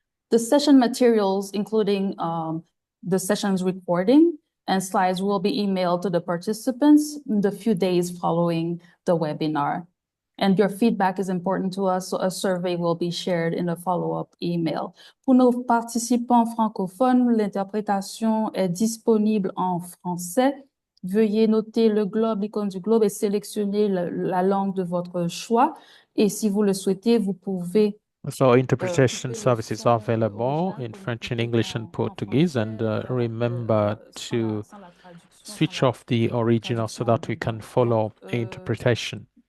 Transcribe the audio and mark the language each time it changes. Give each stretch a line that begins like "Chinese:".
English: The session materials, including the session's recording and slides, will be emailed to the participants in the few days following the webinar. And your feedback is important to us, so a survey will be shared in a follow-up email.
French: Pour nos participants francophones, l'interprétation est disponible en français. Veuillez noter le globe, l'icône du globe, et sélectionner la langue de votre choix. Et si vous le souhaitez, vous pouvez
English: So interpretation services are available in French and English and Portuguese, and remember to switch off the original so that we can follow interpretation.